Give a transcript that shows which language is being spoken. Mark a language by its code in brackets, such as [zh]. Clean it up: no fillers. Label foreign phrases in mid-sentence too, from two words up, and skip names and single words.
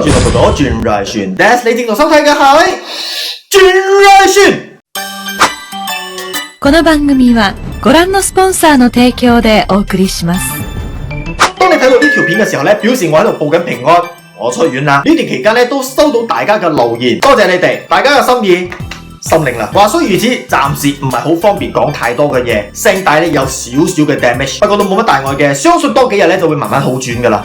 [yue] 到轉來旋 ，That's 你正在收睇嘅係轉來旋。 [ja] この番組はご覧のスポンサーの提供でお送りします。 [yue] 當你睇到呢條片嘅時候咧，表示我喺度報緊平安，我出院啦。呢段期間咧都收到大家嘅留言，多謝你哋，大家嘅心意。心領啦，話雖如此，暫時唔係好方便講太多嘅嘢，聲帶咧有少少嘅 damage， 不過都冇乜大礙嘅，相信多幾日咧就會慢慢好轉噶啦。